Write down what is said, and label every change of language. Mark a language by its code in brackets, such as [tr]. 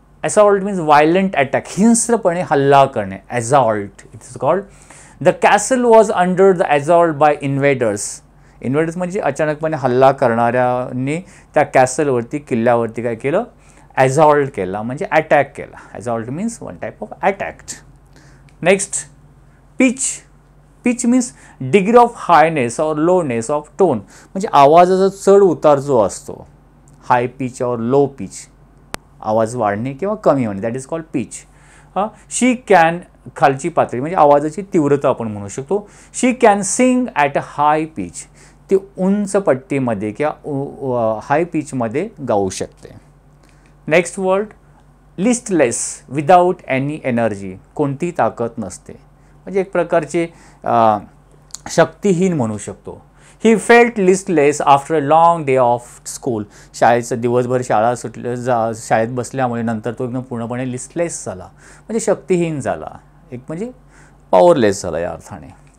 [en] assault means violent attack, [mr] हिंस्रपणे हल्ला करणे. [en] Assault it is called. The castle was under the assault by invaders. [mr] इन्व्हेडर्स म्हणजे अचानकपणे हल्ला करणाऱ्यांनी त्या कॅसलवरती, किल्ल्यावरती काय केलं? असॉल्ट केला, म्हणजे अटॅक केला. [en] Assault means one type of attack. Next, pitch. Pitch means degree of highness और lowness of tone. [mr] म्हणजे आवाजाचा चढ उतार जो असतो, हाय पिच और लो पिच, आवाज वाढणे किंवा कमी होणे, [en] That is called pitch. She can, [mr] खालची पातळी म्हणजे आवाजाची तीव्रता आपण म्हणू शकतो. [en] She can sing at a high pitch. [mr] ती उंच पट्टीमध्ये किंवा हाय पिचमध्ये गाऊ शकते. [en] Next word, listless without any energy. [mr] कोणती ताकद नसते, म्हणजे एक प्रकारचे शक्तिहीन म्हणू शकतो. [en] He felt listless after a long day of school. [mr] शाळेचं दिवसभर शाळा शाळेत बसल्यामुळे नंतर तो एकदम पूर्णपणे लिस्टलेस झाला, म्हणजे शक्तिहीन झाला, एक म्हणजे पॉवरलेस झाला या अर्थाने.